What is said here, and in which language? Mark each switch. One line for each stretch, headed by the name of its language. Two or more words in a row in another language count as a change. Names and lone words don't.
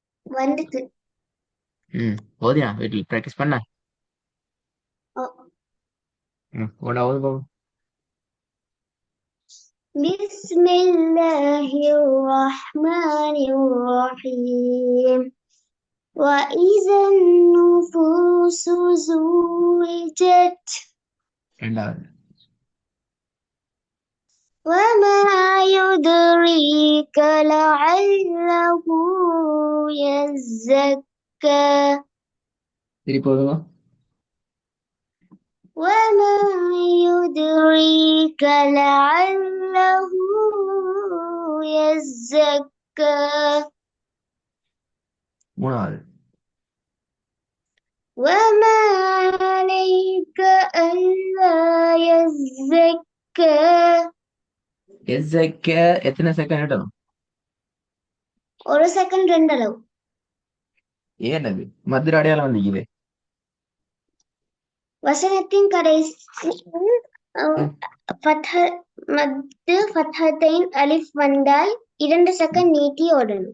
Tamil: வந்துட்டு. ஓதியா வீட்டில் ப்ராக்டிஸ் பண்ண. ஓ, ஓடா ஓது பாபு.
Arabic: بسم الله الرحمن الرحيم وإذا النفوس زوجت
Tamil: ரெண்டாவது.
Arabic: وما يدريك لعله يزكى
Tamil: திருப்பி ஓதுங்க.
Arabic: وما يدريك لعله يزكى
Tamil: மூணாவது.
Arabic: وما عليك ألا يزكى
Tamil: எஸ்ஸக்க எத்தனை செகண்ட் இடணும்? ஒரு செகண்ட் ரெண்டு அளவு. ஏனது மதுர அடையாளம் வந்திக்குது. வசனத்தின் கடைசியில்
Arabic: مد فتحتين
Tamil: அலிஃப் வந்தால் 2 செகண்ட் நீட்டி ஓடணும்.